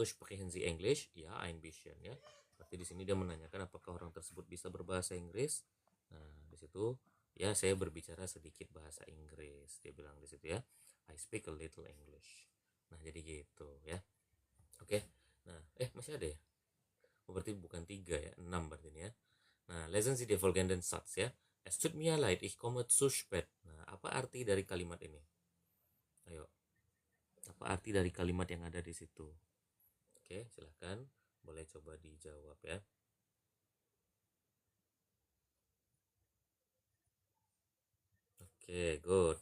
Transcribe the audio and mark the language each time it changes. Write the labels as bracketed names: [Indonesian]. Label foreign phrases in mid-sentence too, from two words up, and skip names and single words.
[German] Sprechen Sie English? Ya, ein bisschen ya. [Indonesian] Berarti di sini dia menanyakan apakah orang tersebut bisa berbahasa Inggris. Nah, di situ ya saya berbicara sedikit bahasa Inggris. Dia bilang di situ ya. [English] I speak a little English. [Indonesian] Nah, jadi gitu ya. Oke. Nah, masih ada ya? Oh, berarti bukan 3 ya, 6 berarti ini ya. Nah, [German] lesen Sie die folgenden Satz ya. Es tut mir leid, ich komme zu spät. [Indonesian] Nah, apa arti dari kalimat ini? Ayo, apa arti dari kalimat yang ada di situ? Oke, silahkan boleh coba dijawab ya. Oke, good.